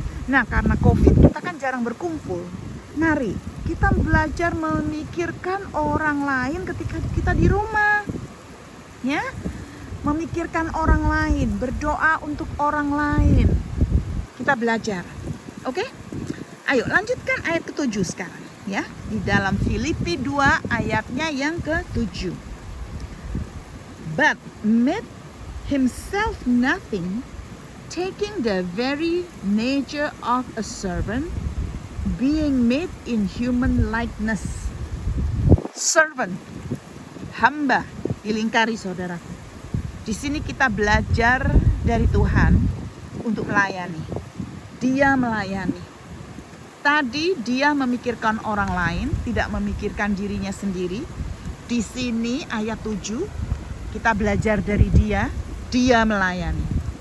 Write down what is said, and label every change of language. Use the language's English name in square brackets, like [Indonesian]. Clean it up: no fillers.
[Indonesian] Nah, karena COVID kita kan jarang berkumpul. Mari kita belajar memikirkan orang lain ketika kita di rumah, ya. Memikirkan orang lain, berdoa untuk orang lain. Kita belajar. Oke? Ayo lanjutkan ayat ke-7 sekarang, ya. Di dalam Filipi 2 ayatnya yang ke-7. [English] But made himself nothing, taking the very nature of a servant, being made in human likeness. [Indonesian] Servant, hamba, dilingkari, saudaraku. Di sini kita belajar dari Tuhan untuk melayani. Dia melayani. Tadi dia memikirkan orang lain, tidak memikirkan dirinya sendiri. Di sini ayat 7 kita belajar dari dia melayani.